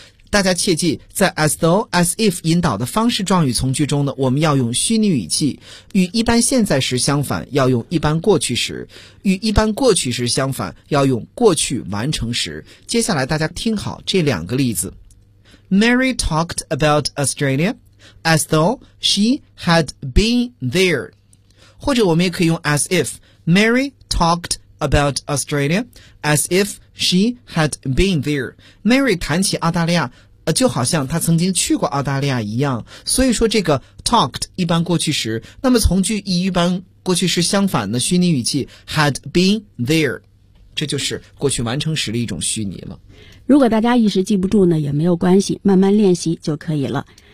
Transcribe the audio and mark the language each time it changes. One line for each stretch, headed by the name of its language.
Chinese: 大家切记，在 as though as if 引导的方式状语从句中呢，我们要用虚拟语气，与一般现在时相反要用一般过去时，与一般过去时相反要用过去完成时。接下来大家听好这两个例子。
English: Mary talked about Australia as though she had been there，
Chinese: 或者我们也可以用
English: as if Mary talked about Australia as ifShe had been there.
Chinese: Mary 谈起澳大利亚就好像她曾经去过澳大利亚一样。所以说这个 talked 一般过去时，那么从句一般过去时相反的虚拟语气
English: had been there，
Chinese: 这就是过去完成时的一种虚拟了。如果大家一时记不住呢也没有关系，慢慢练习就可以了。